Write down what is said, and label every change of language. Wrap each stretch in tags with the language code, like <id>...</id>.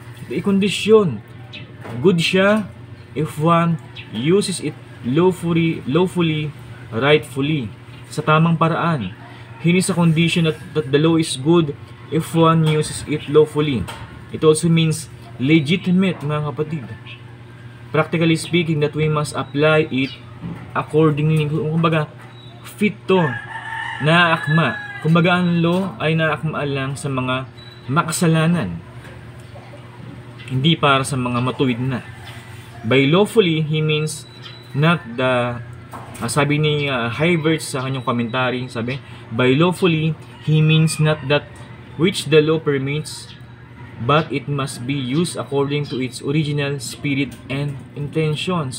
<en>A condition. Good</en> <tl>siya</tl> <en>if one uses it lawfully, rightfully,</en> <tl>sa tamang paraan.</tl> <en>Hence a condition that the law is good if one uses it lawfully. It also means legitimate,</en> <tl>mga kapatid.</tl> <en>Practically speaking, that we must apply it accordingly.</en> <tl>Kumbaga,</tl> <en>fit to,</en> <tl>naakma. Kumbaga, ang law ay naakma lang sa mga makasalanan, hindi para sa mga matuwid na.</tl> <en>By lawfully, he means not the,</en> <tl>sabi ni Hivert sa kanyang commentary, sabi,</tl> <en>by lawfully, he means not that which the law permits, but it must be used according to its original spirit and intention.</en>